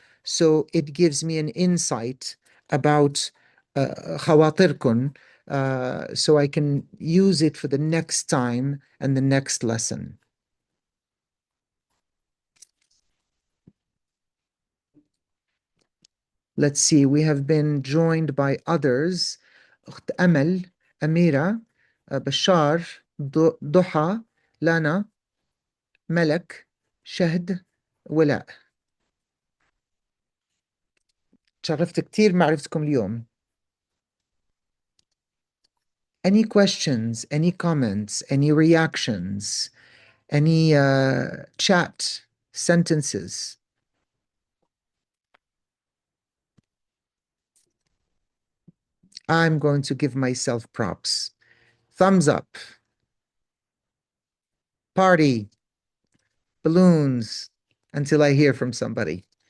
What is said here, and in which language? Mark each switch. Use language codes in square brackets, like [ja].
[en] So it gives me an insight about [ar] خواطركم, [en] so I can use it for the next time and the next lesson. Let's see, we have been joined by others. [ar] أخت أمل, أميرة, بشار, ضحى, لانا, ملك, شهد, ولاء. تشرفت كتير معرفتكم اليوم. [en] Any questions, any comments, any reactions, any chat, sentences? I'm going to give myself props. Thumbs up, party, balloons, until I hear from somebody.